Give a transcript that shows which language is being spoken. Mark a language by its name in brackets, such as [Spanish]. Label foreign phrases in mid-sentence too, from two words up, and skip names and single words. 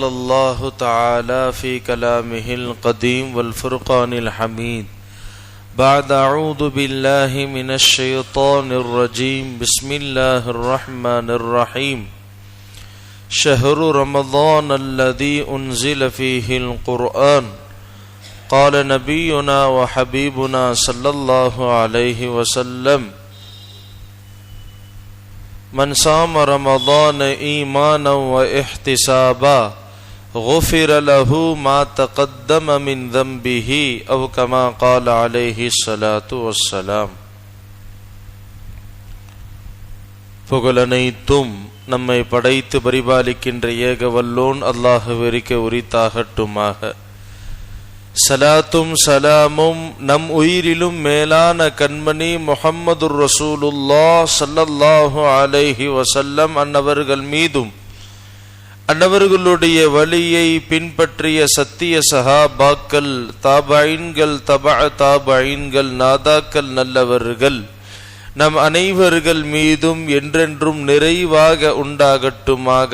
[Arabic] الله تعالى في كلامه القديم والفرقان الحميد بعد أعوذ بالله من الشيطان الرجيم بسم الله الرحمن الرحيم شهر رمضان الذي أنزل فيه القرآن قال نبينا وحبيبنا صلى الله عليه وسلم من صام رمضان إيمانا واحتسابا غفر له ما تقدم من ذنبه أو كما قال عليه الصلاة والسلام. [Tamil] புகழனைத்தும் நம்மை படைத்து பரிபாலிக்கின்ற ஏக வல்லோன் அல்லாஹ்விற்கு உரித்தாகட்டுமாக. சலாத்தும் சலாமும் நம் உயிரிலும் மேலான கண்மணி முஹம்மதுர் ரசூலுல்லாஹ் [Arabic] صلى الله عليه وسلم [Tamil] அன்னவர்கள் மீதும் அன்னவர்களுடைய வழியை பின்பற்றிய சத்திய சஹாபாக்கள், தாபஈன்கள், தாபஈன்கள், நாதாக்கள், நல்லவர்கள் நம் அனைவர்கள் மீதும் என்றென்றும் நிறைவாக உண்டாகட்டுமாக.